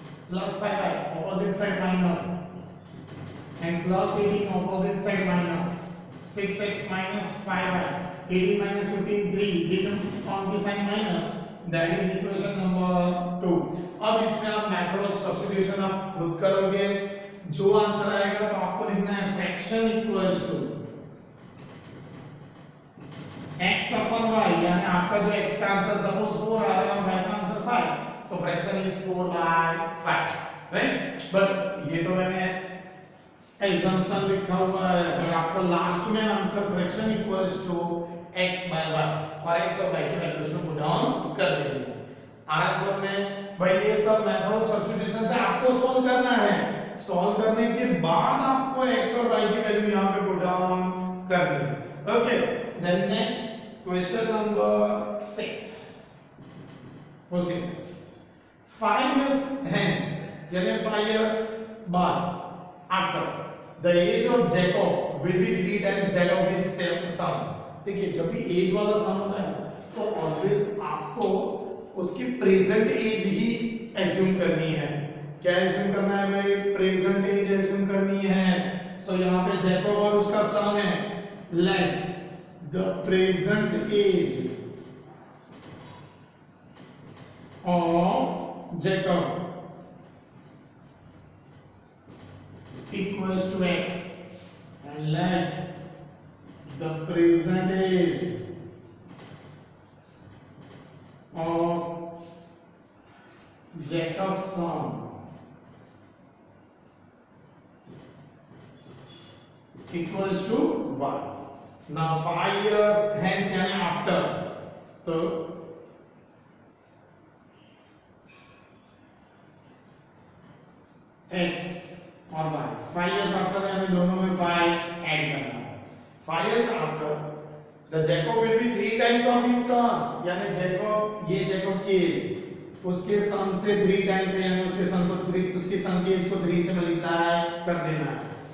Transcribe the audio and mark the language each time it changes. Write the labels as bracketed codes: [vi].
[en] plus 5y opposite side minus and plus 18 opposite side minus 6x minus 5y 18 minus 15 3 become on the sign minus [hi] that is equation number 2 अब इसमें आप method of substitution आप खुद करोगे जो answer आएगा तो आपको लिखना है fraction equals to x upon y यानी आपका जो x का आंसर सपोज 4 आ रहा है और y का आंसर 5 तो fraction is 4 by 5 right but ये तो मैंने एजम्पशन लिखा हुआ है, बट आपको लास्ट में answer fraction equals to x bye y और x और y की वैल्यूज को पुट डाउन कर देनी है। आंसर में भाई ये सब मेथड ऑफ सब्स्टिट्यूशन से आपको सॉल्व करना है। सॉल्व करने के बाद आपको x और y की वैल्यू यहां पे पुट डाउन करनी है। Okay, then next question number 6। [en] Okay, 5 years hence, यानी 5 years बाद, after the age of Jacob will be 3 times that of his son। [hi] देखिए जब भी एज वाला सन होता है ना तो ऑलवेज आपको उसकी प्रेजेंट एज ही एज्यूम करनी है। क्या एज्यूम करना है भाई? प्रेजेंट एज एज्यूम करनी है। सो यहाँ पे जैकब और उसका सन है, let the present as [en] of Jacob equals to x and let the present age of Jacob's son equals to 1। [hi] Now 5 years hence यानी after, तो x और y 5 years after यानी दोनों में 5 ऐड करना है। 5 years after the Jacob will be 3 times of his son, यानी Jacob, ये Jacob की एज उसके सन से 3 टाइम्स है, यानी उसके सन को 3, उसके सन की एज को 3 से मल्टीप्लाई कर देना है।